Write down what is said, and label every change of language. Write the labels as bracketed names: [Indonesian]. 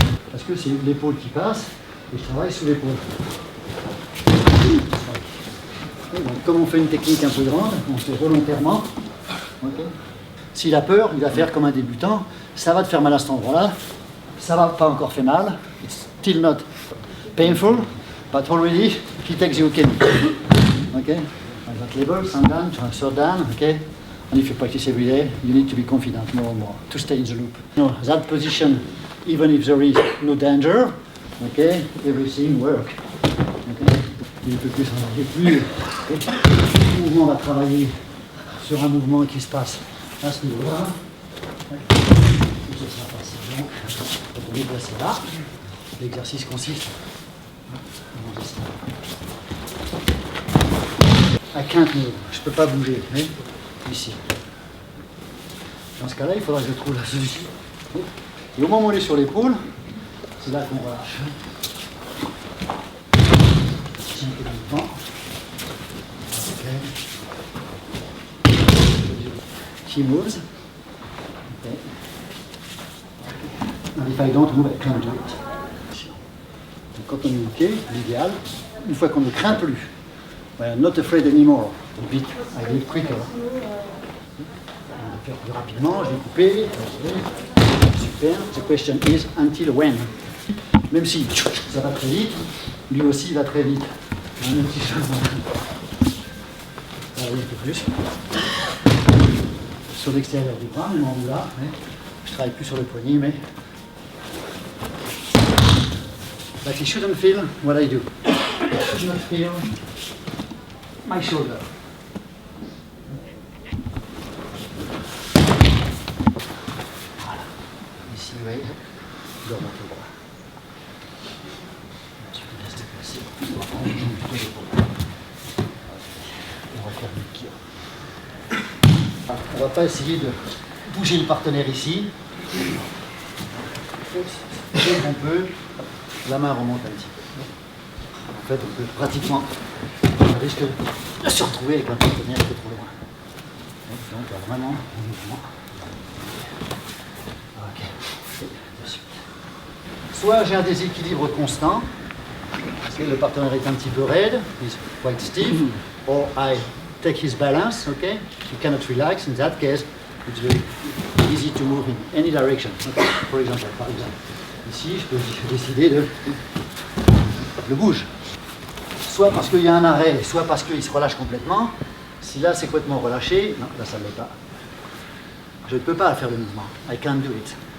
[French] Parce que c'est l'épaule qui passe, et je travaille sous l'épaule. Donc comme on fait une technique un peu grande, on fait volontairement. Okay. S'il a peur, il va faire comme un débutant, ça va te faire mal à cet endroit-là. Ça va pas encore fait mal. [English] It's still not painful, but already he takes you okay. Okay? At that level, Sandan, Sordan, okay? And if you practice every day, you need to be confident more and more to stay in the loop. You know, that position, even if there is no danger, okay, everything works. Okay? [French] Un peu plus en arrière, plus. Okay? Le mouvement va travailler sur un mouvement qui se passe à ce niveau-là. Okay? Ça sera facile. Donc, quand on est placé là, l'exercice consiste à [English] can't move. [French] Je ne peux pas bouger, mais ici. Dans ce cas-là, il faudra que je trouve la solution. Et au moment où on est sur l'épaule, c'est là qu'on relâche. Tiens un peu de temps. Ok. [English] She moves. Okay. And if I don't move, I can't do it. [French] Donc quand on est OK, l'idéal, une fois qu'on ne craint plus, [English] I'm not afraid anymore, I do it quicker. [French] On va faire plus rapidement, je vais couper. Super. [English] The question is until when? [French] Même si ça va très vite, lui aussi il va très vite. Un petit changement. Un peu plus. Sur l'extérieur du bras, même en haut là. Je travaille plus sur le poignet, mais. [English] But he shouldn't feel what I do. He should not feel my shoulder. [French] Voilà. Ici, vous voyez, dans votre bras. Ensuite, on laisse déplacer. On va prendre les jambes plutôt l'épaule. On va faire le kill. On ne va pas essayer bouger le partenaire ici. Dès qu'on peut, la main remonte un petit peu. En fait, on peut pratiquement, on risque de se retrouver avec un partenaire qui est trop loin. Donc, vraiment, un mouvement. Ok, de suite. Soit j'ai un déséquilibre constant, parce que le partenaire est un petit peu raide, [English] he's quite stiff, or I take his balance, okay? You cannot relax. In that case, it's very easy to move in any direction. Okay? For example, [French] par exemple, ici, je peux décider de le bouge. Soit parce qu'il y a un arrêt, soit parce qu'il se relâche complètement. Si là, c'est complètement relâché, non, là, ça ne l'est pas. Je ne peux pas faire le mouvement. [English] I can't do it.